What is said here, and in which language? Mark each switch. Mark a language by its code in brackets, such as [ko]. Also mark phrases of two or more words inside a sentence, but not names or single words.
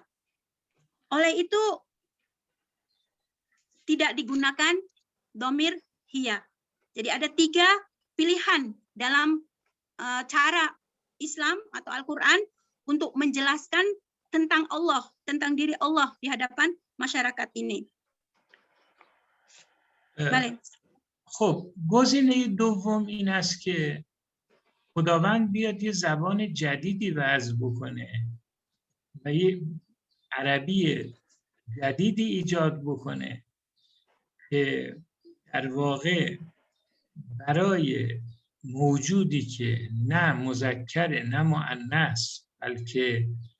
[id] Oleh itu tidak digunakan dhamir hiya. Jadi ada tiga pilihan dalam cara Islam atau Al-Quran untuk menjelaskan tentang Allah, tentang diri Allah di hadapan masyarakat ini. [fa] بله. خب گزینه دوم این است که خداوند بیاد یه زبان جدیدی وضع بکنه و یه عربی جدیدی ایجاد بکنه که در واقع برای موجودی که نه مذکر نه مؤنث بلکه